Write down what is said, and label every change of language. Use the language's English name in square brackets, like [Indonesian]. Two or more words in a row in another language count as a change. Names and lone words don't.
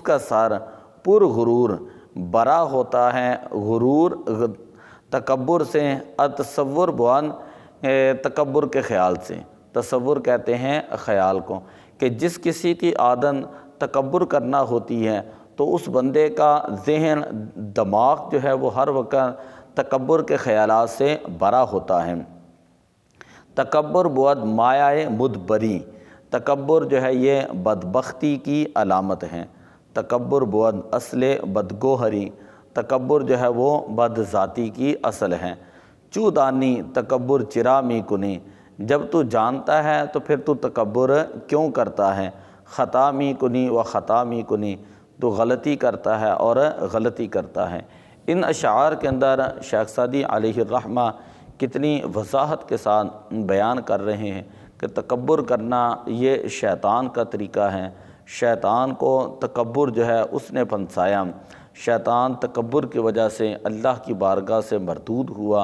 [Urdu] کا سر پر غرور برا ہوتا ہے، غرور تکبر سے، [Persian] تصور بود [Urdu] تکبر کے خیال سے، تصور کہتے ہیں خیال کو، کہ جس کسی کی عادت تکبر کرنا ہوتی ہے تو اس بندے کا ذہن دماغ جو ہے وہ ہر وقت تکبر کے خیالات سے برا ہوتا ہے۔ [Persian] تکبر بود مایہ مدبری، [Urdu] تکبر جو ہے یہ بدبختی کی علامت ہے۔ [Persian] تکبر بود اصل بدگوہری، [Urdu] تکبر جو ہے وہ بد ذاتی کی اصل ہے۔ [Persian] چودانی تکبر چرا می کنی، [Urdu] جب تو جانتا ہے تو پھر تو تکبر کیوں کرتا ہے۔ [Persian] خطا می کنی و خطا می کنی، [Urdu] تو غلطی کرتا ہے اور غلطی کرتا ہے۔ ان اشعار کے اندر شیخ سعدی علیہ الرحمہ کتنی وضاحت کے ساتھ بیان کر رہے ہیں کہ تکبر کرنا یہ شیطان کا طریقہ ہے۔ شیطان کو تکبر جو ہے اس نے پھنسایا، شیطان تکبر کی وجہ سے اللہ کی بارگاہ سے مردود ہوا۔